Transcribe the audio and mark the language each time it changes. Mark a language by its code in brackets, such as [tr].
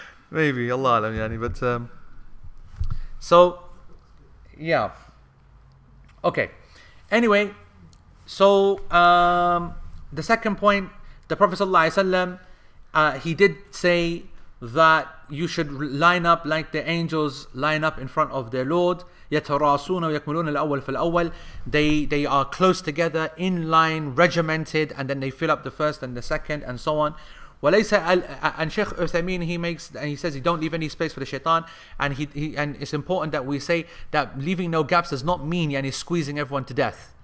[en] Maybe, Allah alam yani, but so yeah. Okay. Anyway, so the second point, the Prophet ﷺ, he did say that you should line up like the angels line up in front of their Lord. [ar] يتراصون ويكملون الأول فالأول. [en] They are close together, in line, regimented, and then they fill up the first and the second, and so on. [ar] وليس, [en] and Shaykh Uthaymeen, he says he don't leave any space for the shaitan, and and it's important that we say that leaving no gaps does not mean yani squeezing everyone to death.